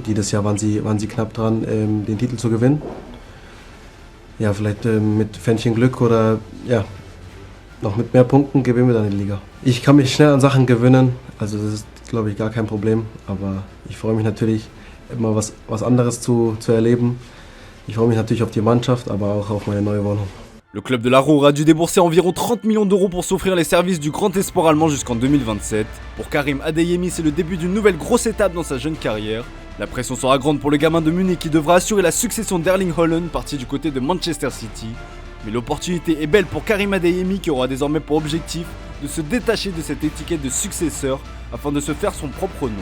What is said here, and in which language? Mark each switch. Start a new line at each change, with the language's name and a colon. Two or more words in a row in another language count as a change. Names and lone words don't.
German: Jedes Jahr waren sie knapp dran, den Titel zu gewinnen. Ja, vielleicht mit Pfännchen Glück oder ja, noch mit mehr Punkten gewinnen wir dann die Liga. Ich kann mich schnell an Sachen gewöhnen, also das ist, glaube ich, gar kein Problem. Aber ich freue mich natürlich, immer was anderes zu erleben. Ich freue mich natürlich auf die Mannschaft, aber auch auf meine neue Wohnung.
French: Le club de l'Arour a dû débourser environ 30 millions d'euros pour s'offrir les services du grand espoir allemand jusqu'en 2027. Pour Karim Adeyemi, c'est le début d'une nouvelle grosse étape dans sa jeune carrière. La pression sera grande pour le gamin de Munich qui devra assurer la succession d'Erling Haaland, parti du côté de Manchester City. Mais l'opportunité est belle pour Karim Adeyemi qui aura désormais pour objectif de se détacher de cette étiquette de successeur afin de se faire son propre nom.